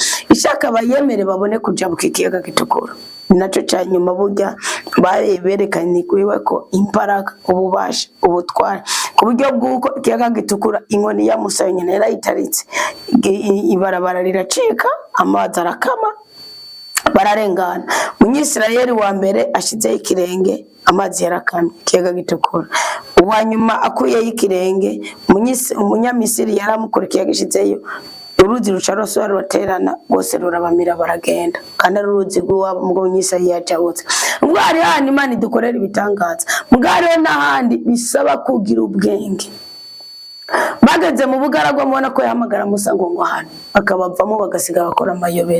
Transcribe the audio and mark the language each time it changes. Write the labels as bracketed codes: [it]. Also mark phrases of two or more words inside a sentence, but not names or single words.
[rn] Ishaka bayemere babone kujabuka ikiyaga gitukura. Ninaco cya nyuma burya berekanye ko imbaraga, ububasha, ubutware, ku buryo bw'uko ikiyaga gitukura inkoni ya Musa nyine yarayitaritse, ibarabara riracika, amazi arakama, bararengana. Umunyisirayeli wa mbere ashizeho ikirenge, amazi yarakamye, ikiyaga gitukura. Uwa nyuma akuyeho ikirenge, umunyamisiri yaramukurikiye agishizeyo, uruzi ruca rose ruterana rwose rurabamira baragenda, kandi ari uruzi rw'uwabo mu Munyisirayeli yajabutse. Ubwo hari handi Imana idukorera ibitangaza, mugare n'ahandi bisaba kugira ubwenge. Bageze mu bugaragwa mubona ko yahamagara Musa ngo hano, akabavamo bagasiga bakora amayobera.